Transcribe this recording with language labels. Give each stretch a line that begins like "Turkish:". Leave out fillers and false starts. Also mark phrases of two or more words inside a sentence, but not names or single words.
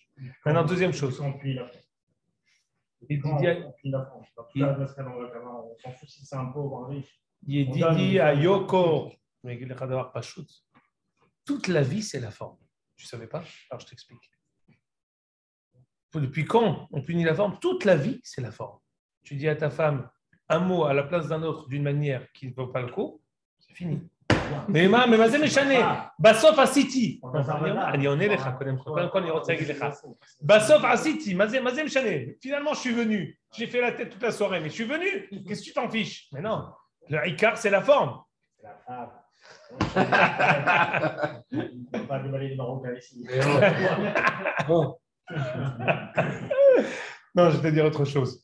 French: Maintenant, deuxième chose. Il dit à Yoko, toute la vie, c'est la forme. Tu ne savais pas? Alors, je t'explique. Depuis quand on punit la forme? Toute la vie, c'est la forme. Tu dis à ta femme un mot à la place d'un autre d'une manière qui ne vaut pas le coup, c'est fini.
Hebrew: Mais מה זה משנה? בסוף עשיתי. אני עונה לך, קודם כל אני רוצה להגיד לך. בסוף עשיתי, מה זה משנה?
French: Finalement, je suis venu. J'ai fait la tête toute la soirée, mais je suis venu. Qu'est-ce que tu t'en fiches? Mais non, le ikar, c'est la forme. C'est la femme. Il ne faut pas déballer les Marocains ici. Non, je vais te dire autre chose.